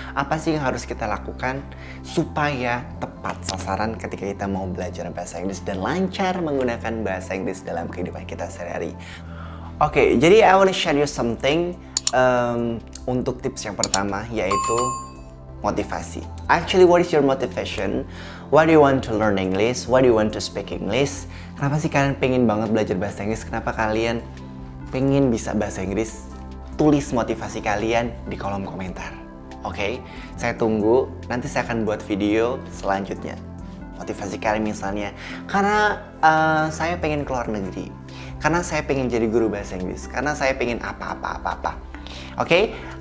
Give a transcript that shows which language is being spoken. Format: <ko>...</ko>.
<id>Apa sih yang harus kita lakukan supaya tepat sasaran ketika kita mau belajar bahasa Inggris dan lancar menggunakan bahasa Inggris dalam kehidupan kita sehari-hari? Oke, jadi</id> <en>I want to share you something</en> <id>untuk tips yang pertama, yaitu motivasi.</id> <en>Actually, what is your motivation? Why do you want to learn English? Why do you want to speak English?</en> <id>Kenapa sih kalian pengen banget belajar bahasa Inggris? Kenapa kalian pengen bisa bahasa Inggris? Tulis motivasi kalian di kolom komentar. Oke, saya tunggu. Nanti saya akan buat video selanjutnya. Motivasi kalian misalnya, karena saya pengen keluar negeri, karena saya pengen jadi guru bahasa Inggris, karena saya pengen apa-apa. Oke?</id>